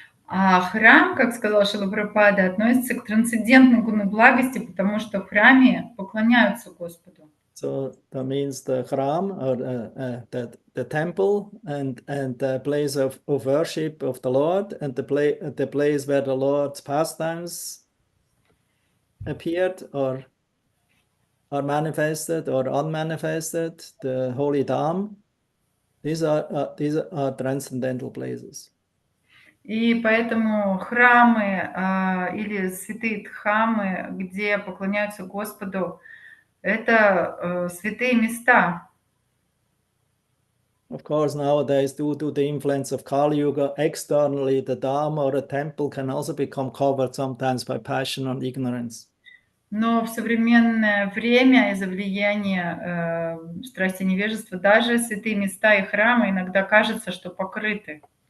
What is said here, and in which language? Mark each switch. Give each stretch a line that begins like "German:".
Russian: А храм, как сказал Шрила Прабхупада, относится к трансцендентной гуне благости, потому что в храме поклоняются Господу.
English: So that means the khram, or the temple, and the place of worship of the Lord, and the place where the Lord's pastimes appeared or are manifested or unmanifested, the holy dham. These are transcendental places.
Russian: И поэтому храмы или святые дхамы, где поклоняются Господу, это святые места.
English: Of course, nowadays, due to the influence of Kali Yuga, externally, the dham or a temple can also become covered sometimes by passion and ignorance.
Russian: Но в современное время из-за влияния страсти невежества даже святые места и храмы иногда кажется, что покрыты.